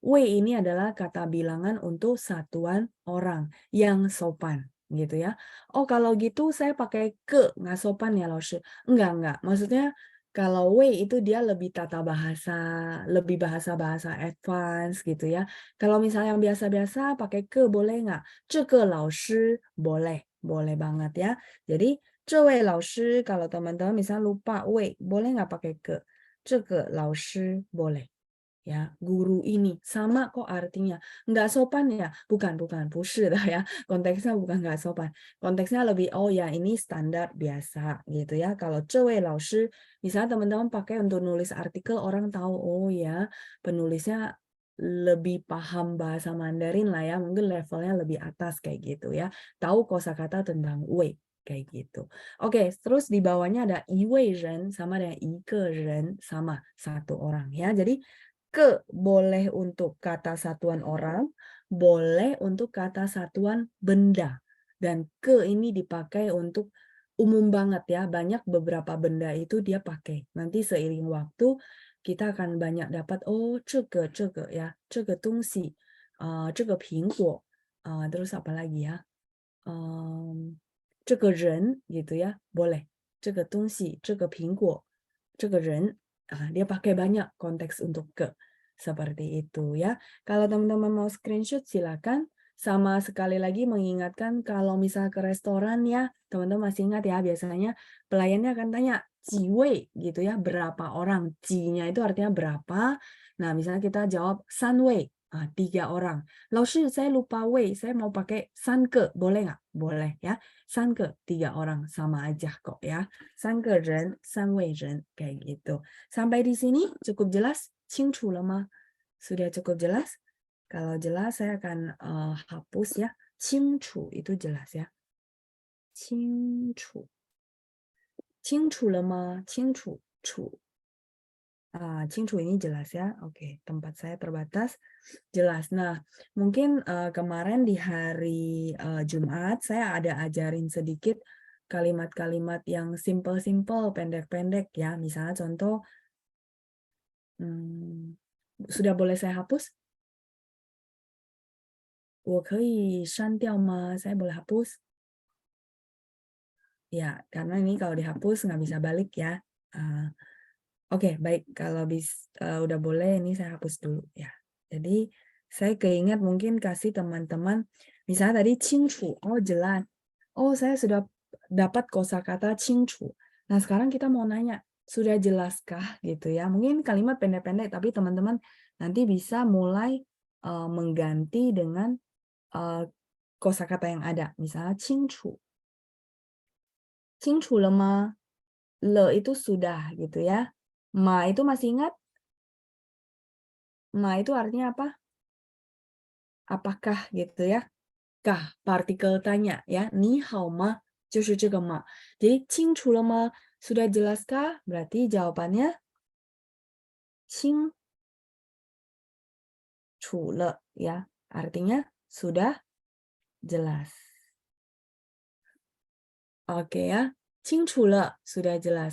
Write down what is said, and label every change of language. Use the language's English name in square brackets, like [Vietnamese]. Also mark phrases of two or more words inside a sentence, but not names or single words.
[Indonesian] wei ini adalah kata bilangan untuk satuan orang yang sopan gitu ya. Oh kalau gitu saya pakai ke, nggak sopan ya Laoshi. Enggak. Maksudnya kalau wei itu dia lebih tata bahasa, lebih bahasa-bahasa advance gitu ya. Kalau misalnya yang biasa-biasa pakai ke boleh nggak? [Chinese] 这个老师 [Indonesian] boleh banget ya. Jadi [Chinese] 这位老师 [Indonesian] kalau teman-teman misalnya lupa wei, boleh nggak pakai ke? [Chinese] 这个老师 boleh. [Indonesian] Ya, guru ini sama kok artinya. Nggak sopan ya? Bukan, [Chinese] 不是的 ya. [Indonesian] Konteksnya bukan nggak sopan. Konteksnya lebih, oh ya ini standar biasa gitu ya. [Chinese] Kalau 这位老师, [Indonesian] misalnya teman-teman pakai untuk nulis artikel, orang tahu, oh ya penulisnya lebih paham bahasa Mandarin lah ya. Mungkin levelnya lebih atas kayak gitu ya. Tahu kosakata tentang wei kayak gitu. Oke, terus di bawahnya ada [Chinese] 一位人 [Indonesian] sama dengan [Chinese] 一个人 [Indonesian] sama satu orang ya. Jadi ke boleh untuk kata satuan orang, boleh untuk kata satuan benda. Dan ke ini dipakai untuk umum banget ya. Banyak beberapa benda itu dia pakai. Nanti seiring waktu kita akan banyak dapat, [Chinese] oh 这个ya, 这个东西, 这个苹果, [Indonesian] terus apa lagi ya? [Chinese] 这个人 [Indonesian] gitu ya, boleh. [Chinese] 这个东西, 这个苹果, 这个人, [Indonesian] dia pakai banyak konteks untuk ke. Seperti itu ya. Kalau teman-teman mau screenshot silakan. Sama sekali lagi mengingatkan kalau misal ke restoran ya, teman-teman masih ingat ya, biasanya pelayannya akan tanya, 几位 gitu ya, berapa orang. 几-nya itu artinya berapa. Nah, misalnya kita jawab 三位, 3 orang. [Chinese] 老师, [Indonesian] saya lupa wei, saya mau pakai 三个, boleh nggak? Boleh ya. 三个, 3 orang, sama aja kok ya. [Chinese] 三个人, 三位人, [Indonesian] kayak gitu. Sampai di sini cukup jelas? [Chinese] 清楚了吗? [Indonesian] Sudah cukup jelas? Kalau jelas saya akan hapus ya. 清楚 itu jelas ya. [Chinese] 清楚. 清楚了吗? 清楚. 楚. [Indonesian] 清楚 ini jelas ya. Oke, tempat saya terbatas. Jelas. Nah, mungkin kemarin di hari Jumat saya ada ajarin sedikit kalimat-kalimat yang simple-simple, pendek-pendek ya. Misalnya contoh, sudah boleh saya hapus? [Chinese] 我可以删掉吗? [Indonesian] Saya boleh hapus? Ya, karena ini kalau dihapus nggak bisa balik ya. Oke, baik. Kalau udah boleh, ini saya hapus dulu ya. Jadi saya keingat mungkin kasih teman-teman, misalnya tadi 清楚, oh jelas. Oh, saya sudah dapat kosakata 清楚. Nah, sekarang kita mau nanya, sudah jelaskah gitu ya? Mungkin kalimat pendek-pendek, tapi teman-teman nanti bisa mulai mengganti dengan kosakata yang ada. [Chinese] Misalnya 清楚. 清楚了吗? [Indonesian] Le itu sudah gitu ya. Ma itu masih ingat? Ma itu artinya apa? Apakah gitu ya? Kah, partikel tanya ya. [Chinese] 你好吗, 就是这个ma. Jadi 清楚了吗? [Indonesian] Sudah jelaskah? Berarti jawabannya 清楚了 ya. Artinya sudah jelas. Oke ya. 清楚了 sudah jelas.